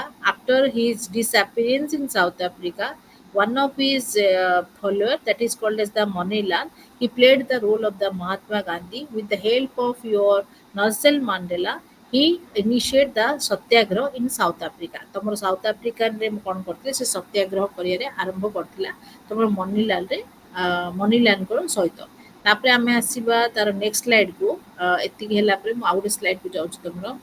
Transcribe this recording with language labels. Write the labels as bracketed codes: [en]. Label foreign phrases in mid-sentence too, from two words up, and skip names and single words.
[en] After his disappearance in South Africa, one of his followers, that is called as the Manilal, he played the role of the Mahatma Gandhi. With the help of your Nelson Mandela, he initiated the Satyagraha in South Africa. [or] ତମର ସାଉଥ ଆଫ୍ରିକାରେ କ'ଣ କରିଥିଲେ ସେ ସତ୍ୟାଗ୍ରହ କରିବାରେ ଆରମ୍ଭ କରିଥିଲା ତମର ମନିଲାଲଙ୍କର ସହିତ ତାପରେ ଆମେ ଆସିବା ତାର ନେକ୍ସଟ ସ୍ଲାଇଡକୁ ଏତିକି ହେଲା ପରେ ମୁଁ ଆଉ ଗୋଟେ ସ୍ଲାଇଡକୁ ଯାଉଛି ତମର